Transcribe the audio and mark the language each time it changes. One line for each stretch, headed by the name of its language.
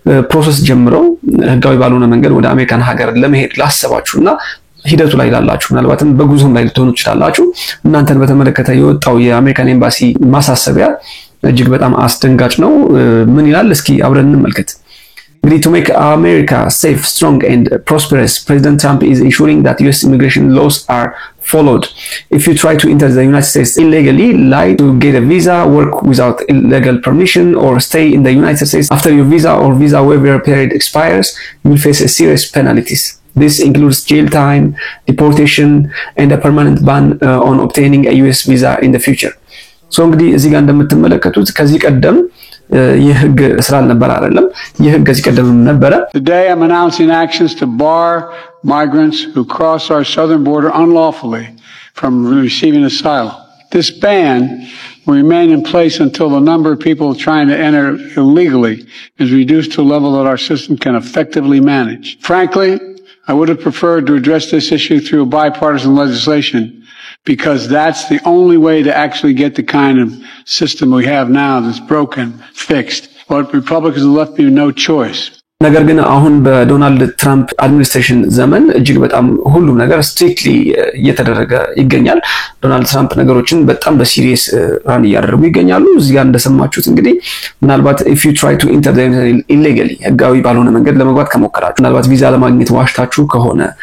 Amharic: ፕሮሰስ ጀምረው ህጋዊ ባልሆነ መንገድ ወደ አሜሪካን ሀገር ለመሄድ ላሰባችሁና ሂደቱ ላይ ላላችሁ ምናልባትም በጉዞም ላይ ልትሆኑ ይችላላችሁ እናንተን በተመለከተ የወጣው የአሜሪካን ኤምባሲ ማሳሰቢያ እጅግ በጣም አስደንጋጭ ነው። ምን ይላል እስኪ አብረን እንመልከት። እንግዲህ
English: to make America safe, strong and prosperous, President Trump is ensuring that US immigration laws are followed. If you try to enter the United States illegally, lie to get a visa, work without legal permission, or stay in the United States after your visa or visa waiver period expires, you will face serious penalties. This includes jail time, deportation, and a permanent ban on obtaining a US visa in the future.
Amharic: So እንግዲህ እዚህ ጋር እንደምትመለከቱት ከዚህ ቀደም የህግ ስራል ነበር አይደለም የህግ ከዚህ ቀደም ነበር።
English: Today I'm announcing actions to bar migrants who cross our southern border unlawfully from receiving asylum. This ban will remain in place until the number of people trying to enter illegally is reduced to a level that our system can effectively manage. Frankly, I would have preferred to address this issue through a bipartisan legislation because that's the only way to actually get the kind of system we have now that's broken, fixed. But Republicans have left me with no choice.
Amharic: ነገር ግን አሁን በዶናልድ ትራምፕ አድሚኒስትሬሽን ዘመን እጅግ በጣም ሁሉም ነገር ስትሪክትሊ እየተደረገ ይገኛል። ዶናልድ ትራምፕ ነገሮችን በጣም በሲሪየስ ራን እያደረጉ ይገኛሉ። እዚህ ጋር እንደሰማችሁት እንግዲህ ምናልባት
English: if you try to enter illegally
Amharic: ህጋዊ ባልሆነ መንገድ ለመግባት ከሞከራችሁ ምናልባት ቪዛ ለማግኘት ዋሽታችሁ ከሆነ